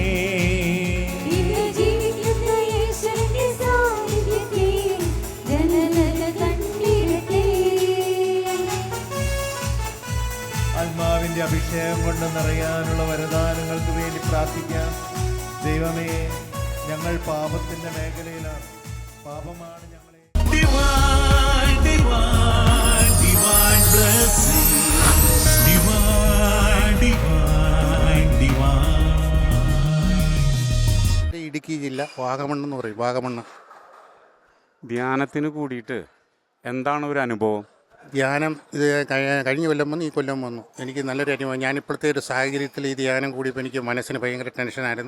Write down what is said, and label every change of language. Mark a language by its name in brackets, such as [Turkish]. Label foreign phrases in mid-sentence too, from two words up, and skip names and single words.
[Malayalam] ഇന്ന് ജീവിക്കുന്ന യേശുവിന്റെ സാന്നിധ്യത്തെ ജനതകൾ കണ്ടിടട്ടെ. ആത്മാവിൻ്റെ അഭിഷേകം കൊണ്ട് നിറയാനുള്ള വരദാനങ്ങൾക്ക് വേണ്ടി പ്രാർത്ഥിക്കാം. ദൈവമേ, ഞങ്ങൾ പാപത്തിൻ്റെ മേഖലയിലാണ്. പാപമാണ് ഞങ്ങളെ [English] Divine, divine, divine blessing. Divine, divine, divine. [Malayalam] ഇടുക്കി ജില്ല വാഗമണ്ണ് എന്ന് പറയും. വാഗമണ്ണ് ധ്യാനത്തിന് കൂടിയിട്ട് എന്താണ് ഒരു അനുഭവം? ധ്യാനം ഇത് കഴിഞ്ഞ കൊല്ലം വന്നു, ഈ കൊല്ലം വന്നു. എനിക്ക് നല്ലൊരു അനുഭവം. ഞാനിപ്പോഴത്തെ ഒരു സാഹചര്യത്തിൽ ഈ ധ്യാനം കൂടിയപ്പോൾ എനിക്ക് മനസ്സിന് ഭയങ്കര ടെൻഷനായിരുന്നു.